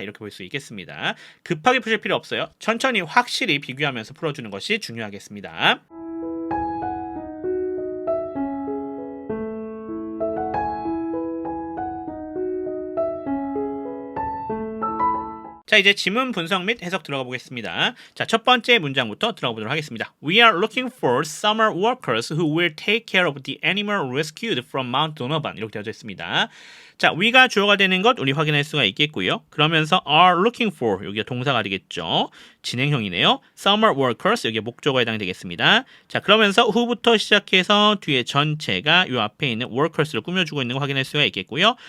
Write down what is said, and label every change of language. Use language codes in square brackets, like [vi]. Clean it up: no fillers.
[ko] 이렇게 볼 수 있겠습니다. 급하게 푸실 필요 없어요. 천천히 확실히 비교하면서 풀어주는 것이 중요하겠습니다. 자, 이제 지문 분석 및 해석 들어가 보겠습니다. 자, 첫 번째 문장부터 들어가 보도록 하겠습니다. [en] We are looking for summer workers who will take care of the animal rescued from Mount Donovan. [ko] 이렇게 되어져 있습니다. 자, we가 주어가 되는 것 우리 확인할 수가 있겠고요. 그러면서 [en] are looking for [ko] 여기가 동사가 되겠죠. 진행형이네요. [en] summer workers [ko] 여기가 목적어에 해당되겠습니다. 자, 그러면서 who부터 시작해서 뒤에 전체가 이 앞에 있는 workers를 꾸며주고 있는 거 확인할 수가 있겠고요.